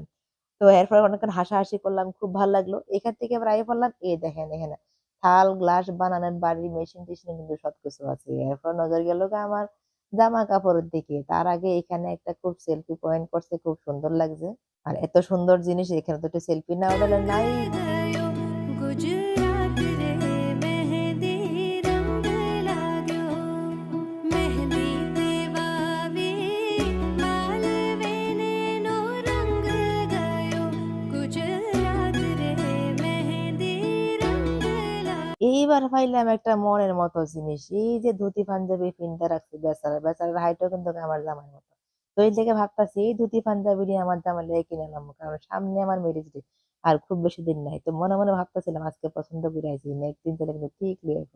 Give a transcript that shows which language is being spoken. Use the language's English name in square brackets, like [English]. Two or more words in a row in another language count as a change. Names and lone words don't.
[Bangla] তো এরপর অনেকক্ষণ হাসাহাসি করলাম। খুব ভাল লাগলো। এখান থেকে আবার আইয়া পড়লাম এই দেখেন এখানে থাল, গ্লাস বানানোর বাড়ির মেশিন-টেশিন কিন্তু সবকিছু আছে। এরপর নজর গেল গিয়ে আমার জামা কাপড়ের দিকে। তার আগে এখানে একটা খুব [English] selfie point [Bangla] করছে। খুব সুন্দর লাগছে। আর এত সুন্দর জিনিস এখানে তো একটু সেলফি না উঠালে নাই। [Gujarati] ગયો ગુજરાત રે મહેંદી રંગ લાગ્યો મહેંદી તે વાવી માળવે ને નો રંગ ગયો ગુજરાત રે મહેંદી રંગ લાગ્યો [Bangla] এইবার পাইলাম একটা মনের মতো জিনিস। এই যে ধুতি পাঞ্জাবি পিনতে রাখছে বেচারা, বেচারার হাইটও কিন্তু আমার জামার মতো। তো এই থেকে ভাবতাছি এই ধুতি পাঞ্জাবি নিয়ে আমার জামাই লেগে কিনে আনলাম। কারণ সামনে আমার [English] marriage day. [Bangla] আর খুব বেশি দিন নাই। তো মনে মনে ভাবতেছিলাম আজকে পছন্দ করে আইছি। নেক্সট দিন তাহলে কিন্তু ঠিক লইয়া আইবো।